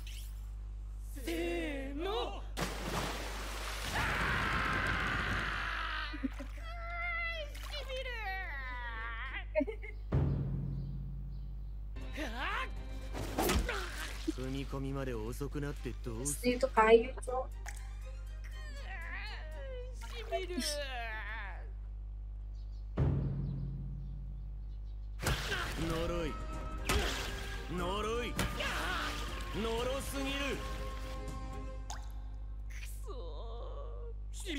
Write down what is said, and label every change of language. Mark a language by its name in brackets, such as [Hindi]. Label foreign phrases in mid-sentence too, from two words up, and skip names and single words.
[Japanese] せーの。踏み込みまで遅くなってどうす [Indonesian] Pasti itu kayu tuh. [Japanese] しびる。呪い。呪い。呪すぎる。くそー。